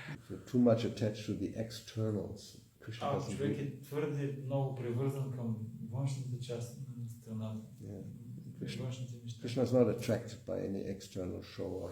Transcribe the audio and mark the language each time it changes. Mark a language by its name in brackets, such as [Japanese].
[English] You're too much attached to the externals. [Bulgarian] Човек е твърде много привързан към външната част на страната. външните неща. [English] Krishna is not attracted by any external show or